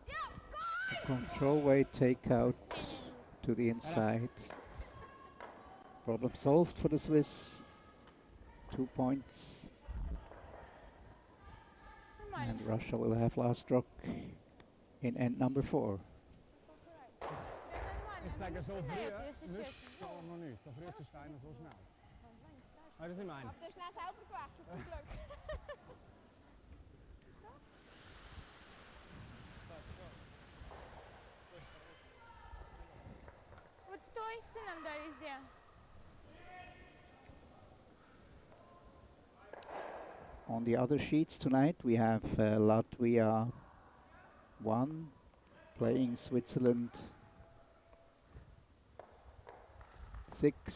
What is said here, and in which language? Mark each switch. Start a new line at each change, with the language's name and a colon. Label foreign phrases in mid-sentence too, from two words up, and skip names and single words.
English: Control weight takeout to the inside. Problem solved for the Swiss. 2 points. And Russia will have last rock in end number 4.
German: Ich sage so früh, nützt es noch nichts. So früh ist der Stein so schnell. Weißt du, was ich meine? Aber du hast schnell selber gewechselt, zum Glück.
Russian: Вот стой с сыном, да, везде.
English: On the other sheets tonight we have Latvia 1 playing Switzerland 6.